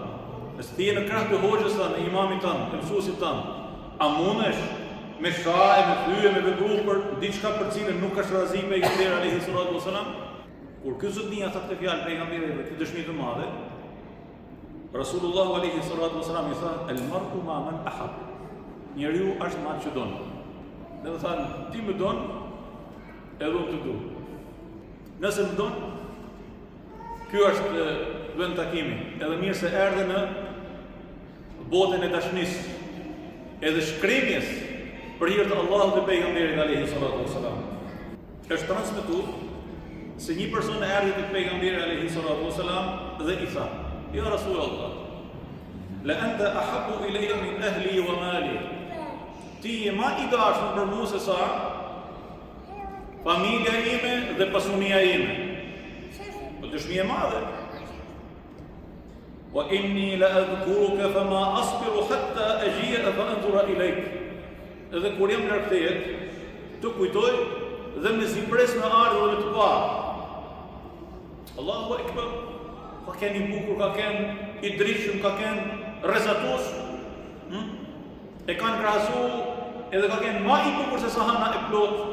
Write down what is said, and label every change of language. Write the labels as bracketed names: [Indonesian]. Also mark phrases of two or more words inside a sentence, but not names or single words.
[Albanian] Nëse ti je në krah të hoxhës tanë, imamit tanë, të mësuesit tanë, a mundesh me shahe, me thyje, me vepru për diçka për cilën nuk është razi pejgamberi [Arabic] عليه الصلاة والسلام? [Albanian] Kur ky zotnia tha këtë fjalë pejgamberit dhe këtë dëshmi të madhe, Rasulullah [Arabic] عليه الصلاة والسلام [Albanian] i tha, [Arabic] المرء مع من أحب. [Albanian] Njeriu është me atë që don. Dhe më thanë, ti më don, edhe unë të du. Nëse më don, ky është vend takimi. Edhe mirë se erdhe në botën e dashnisë, edhe shkrimjes për hir të Allahut dhe pejgamberit [Arabic] عليه الصلاة والسلام. [Albanian] Është transmetuar se një person erdhi te pejgamberi [Arabic] عليه الصلاة والسلام [Albanian] dhe i tha, [Arabic] يا رسول الله لأنت أحب إلي من أهلي ومالي. [Albanian] Ti je ma i dashur për mua se sa familja ime dhe pasunia ime. Po dëshmi e madhe. [Arabic] وإني لأذكرك فما أصبر حتى أجيء فأنظر إليك. [Albanian] Edhe kur jam larg tejet, të kujtoj dhe më zipres në ardhë dhe të pa. [Arabic] الله أكبر. [Albanian] Ka ken i bukur, ka ken i drishëm, ka ken rezatus, e kanë krahasu edhe ka ken ma i bukur se sa hana e plot.